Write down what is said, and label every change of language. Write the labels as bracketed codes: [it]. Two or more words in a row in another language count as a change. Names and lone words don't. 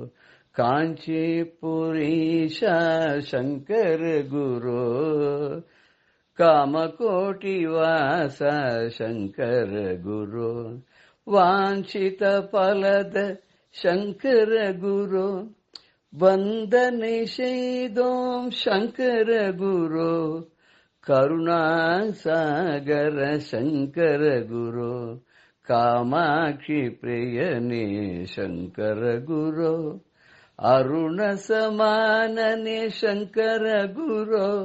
[sa] कांचीपुरीशा शंकर गुरो कामकोटिवासा शंकर गुरो वांछित फलद शंकर गुरो [ta] வந்தனை செய்தோம் சங்கர குரு, கருணாசாகர சங்கர குரு, காமாட்சி பிரியனே சங்கர குரு, அருண சமானனே சங்கர குரு,